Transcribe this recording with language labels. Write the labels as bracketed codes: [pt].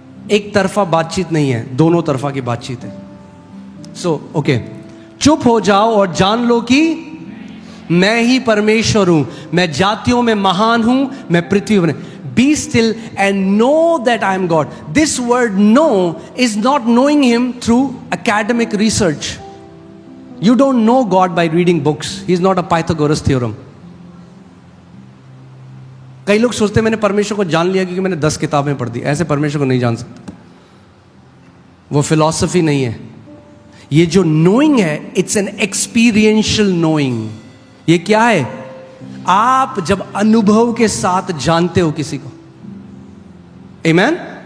[hi] एक तरफा बातचीत नहीं है, दोनों तरफा की बातचीत है। सो ओके, चुप हो जाओ और जान लो कि मैं ही परमेश्वर हूं, मैं जातियों में महान हूं, मैं पृथ्वी पर। [en] Be still and know that I am God. This word know is not knowing him through academic research. You don't know God by reading books. He is not a Pythagoras theorem. [hi] कई लोग सोचते हैं मैंने परमेश्वर को जान लिया क्योंकि मैंने 10 किताबें पढ़ दी। ऐसे परमेश्वर को नहीं जान सकते। वो फिलॉसफी नहीं है। ये जो नोइंग है, [en] It's an experiential knowing. [hi] ये क्या है? आप जब अनुभव के साथ जानते हो किसी को। आमेन?